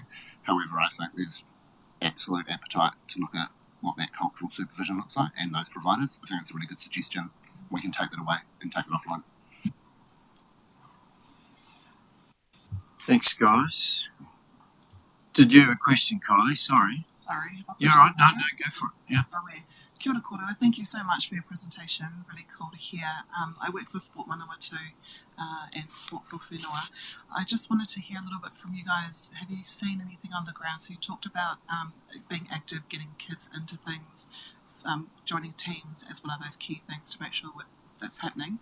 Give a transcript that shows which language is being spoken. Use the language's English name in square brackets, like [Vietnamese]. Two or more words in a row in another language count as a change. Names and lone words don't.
[English] However, I think there's absolute appetite to look at what that cultural supervision looks like and those providers. I think it's a really good suggestion. We can take that away and take it offline. Thanks, guys. Did you have a question, Kylie? Sorry. Sorry. You're right. No, go for it. Yeah. [Māori] Kia ora koutou. [English] Thank you so much for your presentation. Really cool to hear. I work for Sport Manawatu and Sport Whenua. I just wanted to hear a little bit from you guys. Have you seen anything on the ground? So you talked about being active, getting kids into things, joining teams as one of those key things to make sure that's happening.